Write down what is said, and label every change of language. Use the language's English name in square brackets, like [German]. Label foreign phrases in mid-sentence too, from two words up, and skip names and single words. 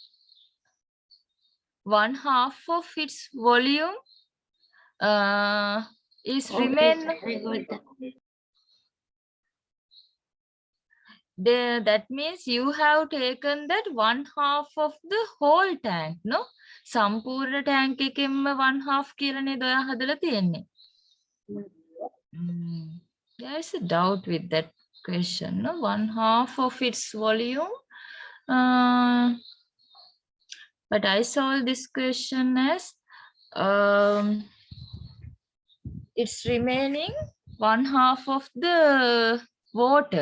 [English] 1/2 of its volume is remain. That means you have taken that 1/2 of the whole tank, no? [Sinhala] සම්පූර්ණ tank එකෙන්ම 1/2 කියලා නේද ඔයා හදලා තියෙන්නේ. [English] There is a doubt with that question, no? 1/2 of its volume. But I solve this question as it's remaining 1/2 of the water.